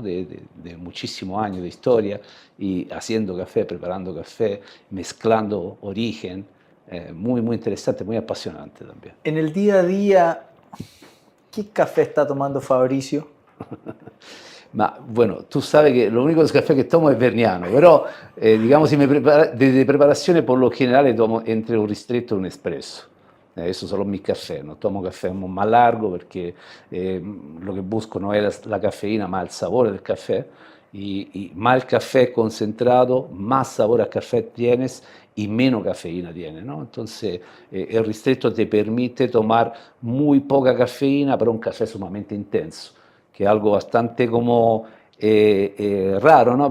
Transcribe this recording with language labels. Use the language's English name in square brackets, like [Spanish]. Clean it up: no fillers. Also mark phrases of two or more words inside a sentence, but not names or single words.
[Spanish] De muchísimos años de historia, y haciendo café, preparando café, mezclando origen, muy, muy interesante, muy apasionante también. En el día a día, ¿qué café está tomando Fabricio? [Italian] Ma [Spanish] bueno, tu sabes [Italian] che l'unico caffè che tomo è Verniano, però diciamo si de preparazione [Spanish] por lo [Italian] generale [Spanish] tomo entre [Italian] un ristretto e un espresso. [Spanish] Eso solo mi café, no tomo café más largo porque lo que busco no es la cafeína, más el sabor del café. Y más el café concentrado, más sabor a café tienes y menos cafeína tiene, ¿no? Entonces, el ristretto te permite tomar muy poca cafeína, pero un café sumamente intenso, que es algo bastante como raro, ¿no?